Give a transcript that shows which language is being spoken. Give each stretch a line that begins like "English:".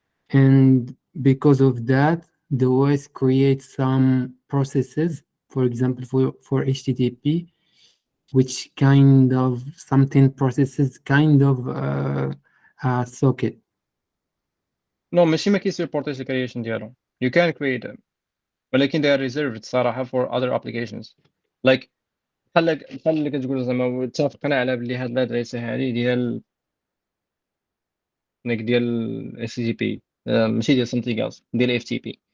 English: And because of that, the OS creates some processes, for example, for HTTP, which kind of something processes kind of a socket.
Arabic: No, ماشي ما كيسيبورتيش الكرييشن ديالهم.
English: You can create them ولكن they are reserved
Arabic: صراحة
English: for other applications.
Arabic: Like بحال اللي كتقول زعما اتفقنا على بلي هاد الادريس هادي ديال ديال HTTP ماشي ديال
English: something else
Arabic: ديال FTP.